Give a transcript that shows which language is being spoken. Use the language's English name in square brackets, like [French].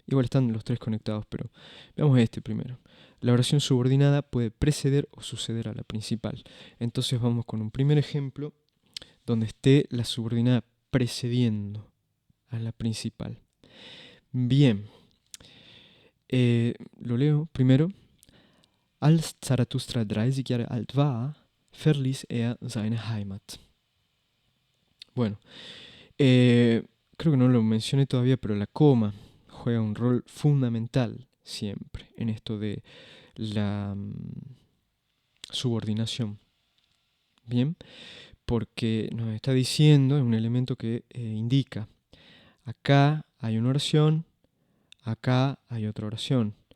[Spanish] Igual están los tres conectados, pero veamos este primero. La oración subordinada puede preceder o suceder a la principal. Entonces vamos con un primer ejemplo donde esté la subordinada precediendo a la principal. Bien, lo leo primero. [German] Als Zarathustra 30 Jahre alt war, verließ seine Heimat. [Spanish] Bueno, creo que no lo mencioné todavía, pero la coma juega un rol fundamental siempre en esto de la subordinación. Bien, porque nos está diciendo, es un elemento que indica, acá hay una oración, acá hay otra oración.